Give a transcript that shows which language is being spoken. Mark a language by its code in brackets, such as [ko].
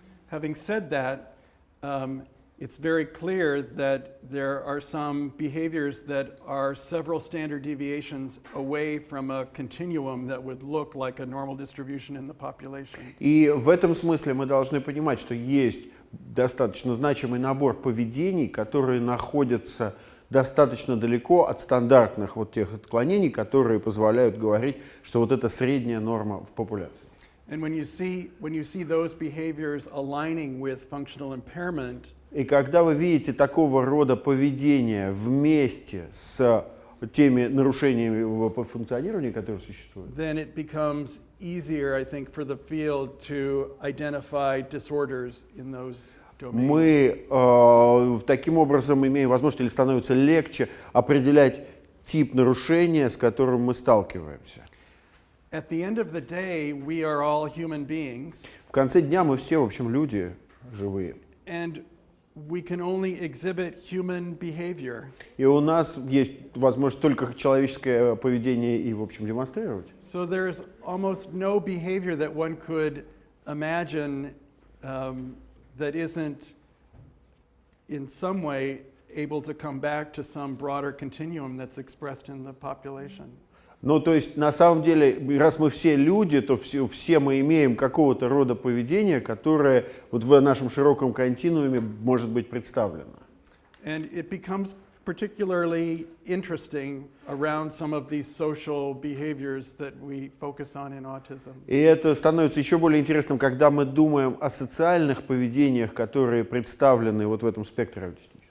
[en] Having said that, it's very clear that there are some behaviors that are several standard deviations away from a continuum that would look like a normal distribution in the population. [ru] И в этом смысле мы должны понимать, что есть достаточно значимый набор поведений, которые находятся достаточно далеко от стандартных вот тех отклонений, которые позволяют говорить, что вот это средняя норма в популяции. [en] And when you see those behaviors aligning with functional impairment, [ru] И когда вы видите такого рода поведение вместе с теми нарушениями по функционированию, которые существуют, [en] then it becomes easier, I think, for the field to identify disorders in those domains. [ru] мы таким образом имеем возможность, или становится легче определять тип нарушения, с которым мы сталкиваемся. [en] At the end of the day, we are all human beings, [ru] В конце дня мы все, в общем, люди живые. [en] and we can only exhibit human behavior. [ru] И у нас есть возможность только человеческое поведение и, в общем, демонстрировать. [en] So there's almost no behavior that one could imagine that isn't in some way able to come back to some broader continuum that's expressed in the population. [ru] Ну, то есть, на самом деле, раз мы все люди, то все мы имеем какого-то рода поведение, которое вот в нашем широком континууме может быть представлено. [en] And it becomes particularly interesting around some of these social behaviors that we focus on in autism. [ru] И это становится еще более интересным, когда мы думаем о социальных поведениях, которые представлены вот в этом спектре аутистичности.